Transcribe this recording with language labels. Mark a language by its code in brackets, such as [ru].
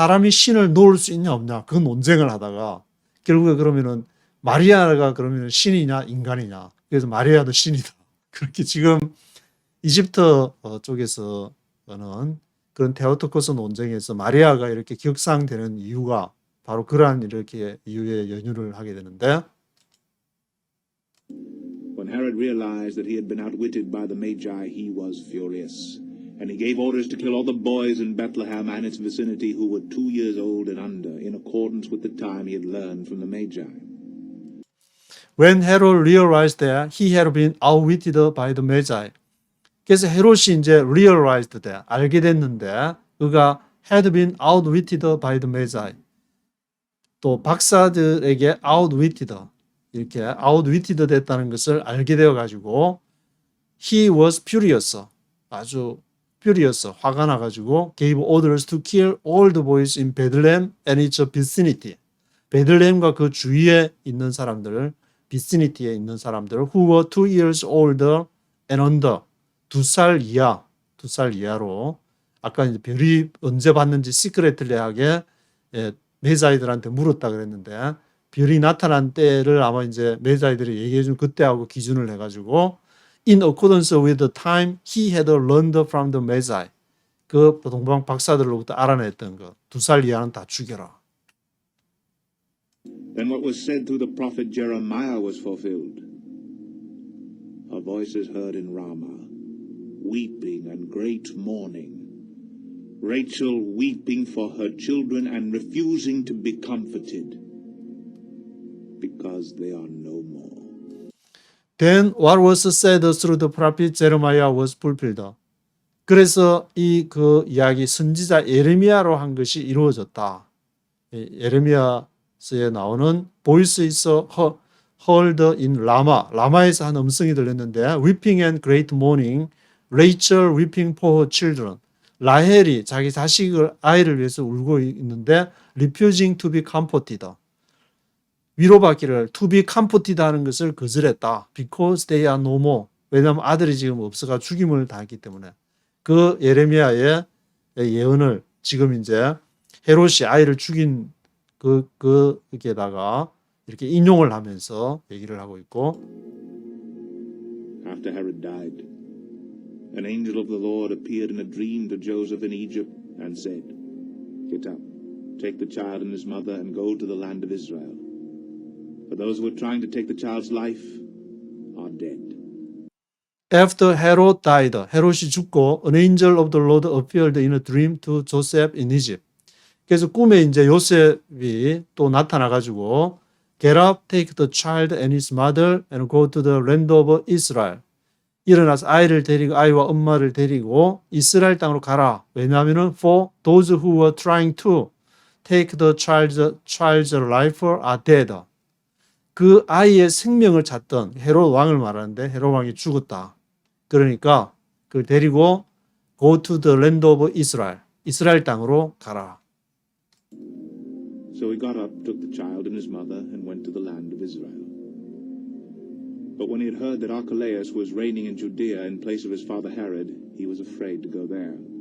[ko] 신을 놓을 수 있냐 없냐 그 논쟁을 하다가 결국에 그러면은 마리아가 그러면 신이냐 인간이냐 그래서 마리아도 신이다. 그렇게 지금 이집트 쪽에서는 그런 테오토코스 논쟁에서 마리아가 이렇게 격상되는 이유가 바로 그러한 이렇게 이유에 연유를 하게 되는데 [en] When Herod realized that he had been outwitted by the Magi, he was furious. And he gave orders to kill all the boys in Bethlehem and its vicinity who were 2 years old and under, in accordance with the time he had learned from the Magi. When Herod realized that he had been outwitted by the Magi. [ko] 그래서 헤롯이 이제 [en] realized that, [ko] 알게 됐는데 그가 [en] had been outwitted by the Magi. [ko] 또 박사들에게 [en] outwitted, 이렇게 outwitted [ko] 됐다는 것을 알게 되어가지고 [en] he was furious, 아주 furious, [ko] 화가 나가지고 [en] gave orders to kill all the boys in Bethlehem and its vicinity. [ko] 베들레헴과 그 주위에 있는 사람들, vicinity에 있는 사람들 [en] who were 2 years older and under, [ko] 2살 이하로 아까 이제 별이 언제 봤는지 시크레틀리하게 메사이들한테 물었다 그랬는데 별이 나타난 때를 아마 이제 메사이들이 얘기해 준 그때하고 기준을 해가지고 [en] in accordance with the time he had learned from the Magi. [ko] 그 동방 박사들로부터 알아냈던 것. 2살 이하는 다 죽여라. [en] Then what was said through the prophet Jeremiah was fulfilled. A voice is heard in Ramah, weeping and great mourning. Rachel weeping for her children and refusing to be comforted, because they are no more. Then what was said through the prophet Jeremiah was fulfilled. [ko] 그래서 그 이야기 선지자 예레미야로 한 것이 이루어졌다. 예레미야서에 나오는 [en] voice is heard in Rama. [ko] 라마에서 한 음성이 들렸는데 [en] weeping and great mourning, Rachel weeping for her children. [ko] 라헬이 자기 아이를 위해서 울고 있는데 [en] refusing to be comforted. [ko] 위로받기를 [en] to be comforted [ko] 하는 것을 거절했다. [en] because they are no more. [ko] 왜냐하면 아들이 지금 없어가 죽임을 당했기 때문에. 그 예레미야의 예언을 지금 이제 헤롯이 아이를 죽인 거기에다가 이렇게 인용을 하면서 얘기를 하고 있고. [en] After Herod died, an angel of the Lord appeared in a dream to Joseph in Egypt and said, "Get up, take the child and his mother and go to the land of Israel. For those who are trying to take the child's life are dead." After Herod died, [ko] 헤롯이 죽고 [en] an angel of the Lord appeared in a dream to Joseph in Egypt. [ko] 그래서 꿈에 이제 요셉이 또 나타나 가지고 [en] Get up, take the child and his mother and go to the land of Israel. [ko] 일어나서 아이와 엄마를 데리고 이스라엘 땅으로 가라. 왜냐하면은 [en] for those who were trying to take the child's life are dead. [ko] 그 아이의 생명을 찾던 헤롯 왕을 말하는데 헤롯 왕이 죽었다. 그러니까 그걸 데리고 [en] go to the land of Israel. [ko] 이스라엘 땅으로 가라. [en] So he got up, took the child and his mother, and went to the land of Israel. But when he had heard that Archelaus was reigning in Judea in place of his father Herod, he was afraid to go there.